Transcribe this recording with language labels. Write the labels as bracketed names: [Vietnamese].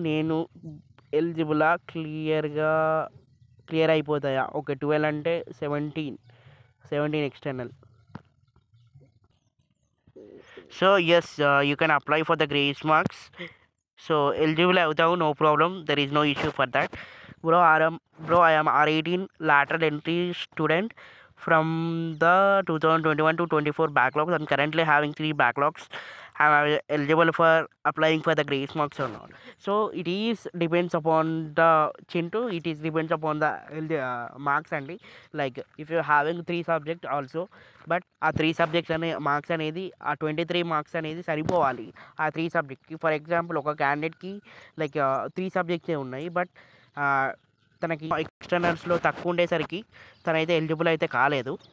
[Telugu] నేను ఎలిజిబులా? Clear అయిపోతాయా? Okay, 12 అంటే 17 external. [English] So yes, you can apply for the grace marks. So eligible అవుతావు, no problem, there is no issue for that. Bro, I am R18 lateral entry student from the 2021 to 24 backlogs. I'm currently having 3 backlogs. Am I eligible for applying for the grace marks or not? So it is depends upon the Chintu. It is depends upon the marks only. Like if you're having 3 subjects also, [Telugu] but ఆ 3 subjects marks అనేది, ఆ 23 marks అనేది సరిపోవాలి ఆ 3 సబ్జెక్ట్కి. For example ఒక క్యాండిడేట్కి like 3 సబ్జెక్ట్సే ఉన్నాయి, but తనకి ఎక్స్టర్నల్స్లో తక్కువ ఉండేసరికి తనైతే ఎలిజిబుల్ అయితే కాలేదు.